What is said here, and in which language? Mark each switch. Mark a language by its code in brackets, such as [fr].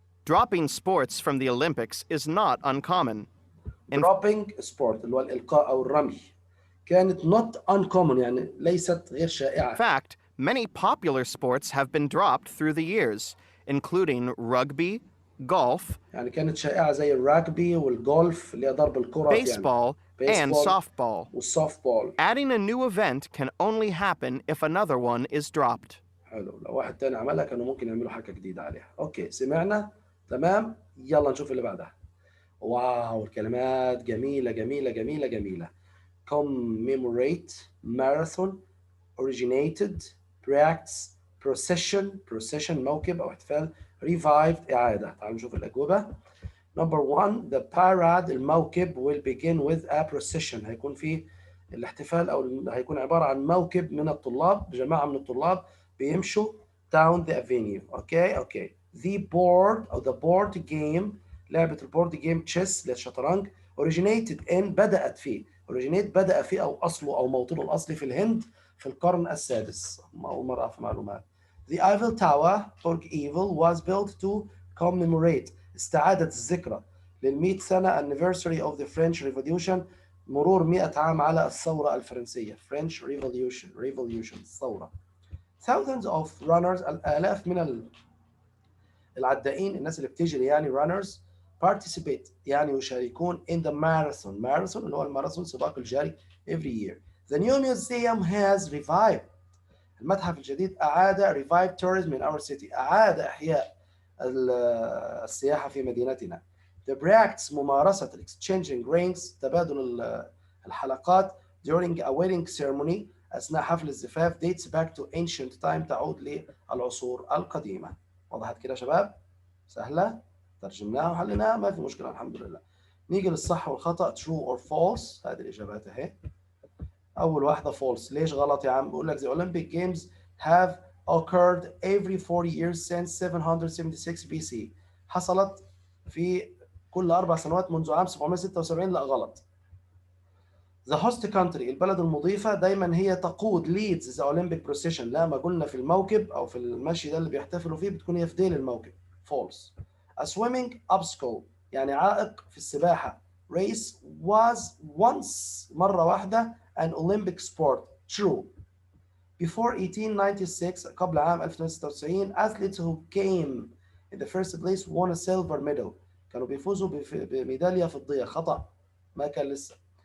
[en] Dropping sports from the Olympics is not uncommon. [ar] dropping sport اللي هو الإلقاء أو الرمي كانت [en] not uncommon [ar] يعني ليست غير [en] In [ar] شائعة. [en] fact, many popular sports have been dropped through the years, including rugby, golf, [ar] يعني كانت شائعة زي الراجبي والجولف اللي هي ضرب الكرة [en] baseball, and softball. [ar] والسوفت بول. [en] Adding a new event can only happen if another one is dropped. [ar] حلو، لو واحد تاني عملها كانوا ممكن يعملوا حاجة جديدة عليها. أوكي سمعنا تمام، يلا نشوف اللي بعدها. واو، الكلمات جميلة جميلة جميلة جميلة. [en] commemorate, marathon, originated, practice, procession [ar] موكب أو احتفال، [en] revived [ar] إعادة. تعالوا نشوف الأجوبة. [en] Number 1 the parade الموكب will begin with a procession. [ar] هيكون في الاحتفال أو هيكون عبارة عن موكب من الطلاب، جماعة من الطلاب بيمشوا [en] down the avenue. [ar] أوكي. The board أو [en] the board game، [ar] لعبة البورد جيم تشيس للشطرنج، [en] originated in [ar] بدأت فيه، originate بدأ فيه أو أصله أو موطنه الأصلي في الهند في القرن السادس. أول مرة أعرف معلومات. [en] The Eiffel Tower Burj Eiffel was built to commemorate، [ar] استعادت الذكرى لل100 سنة [en] anniversary of the French Revolution، [ar] مرور 100 عام على الثورة الفرنسية. [en] French Revolution الثورة. Thousands of runners، [ar] الآلاف من العدائين، الناس اللي بتجري يعني runners، participate يعني يشاركون [en] in the marathon [ar] اللي هو الماراثون سباق الجري [en] every year. The new museum has revived، [ar] المتحف الجديد أعاد [en] revived tourism in our city، [ar] أعاد إحياء السياحة في مدينتنا. The practice ممارسة [en] exchanging rings، [ar] تبادل الحلقات [en] during a wedding ceremony، [ar] أثناء حفل الزفاف [en] dates back to ancient time، [ar] تعود للعصور القديمة. وضحت كده يا شباب؟ سهلة؟ ترجمناها وحليناها ما في مشكلة الحمد لله. نيجي للصح والخطأ [en] true or false. [ar] هذه الإجابات أهي. أول واحدة false. ليش غلط يا عم؟ بقول لك [en] the Olympic Games have occurred every 40 years since 776 BC. [ar] حصلت في كل 4 سنوات منذ عام 776. لا غلط. [en] The host country [ar] البلد المضيفة دايما هي تقود [en] leads the Olympic procession. [ar] لا ما قلنا في الموكب أو في المشي ده اللي بيحتفلوا فيه بتكون هي في ديل الموكب. false. [en] A swimming obstacle [ar] يعني عائق في السباحة. [en] Race was once [ar] مرة واحدة [en] an Olympic sport. True. Before 1896 [ar] قبل عام 1896 [en] athletes who came in the first place won a silver medal. [ar] كانوا بيفوزوا بميدالية فضية. خطأ. ما كان لسه.